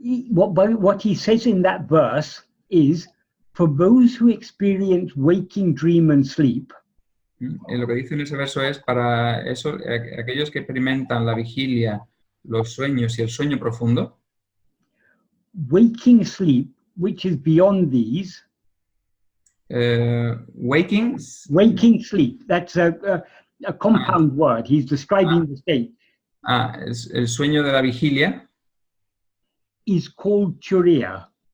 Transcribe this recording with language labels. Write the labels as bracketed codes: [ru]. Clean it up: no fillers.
[en] What he says in that verse is, for those who experience waking, dream and sleep, [es] Lo que dice en ese verso es, para eso, aquellos que experimentan la vigilia, los sueños y el sueño profundo, [en] waking sleep, which is beyond these, waking sleep, that's a compound word, he's describing the state, [es] el sueño de la vigilia, [en] is called turīya.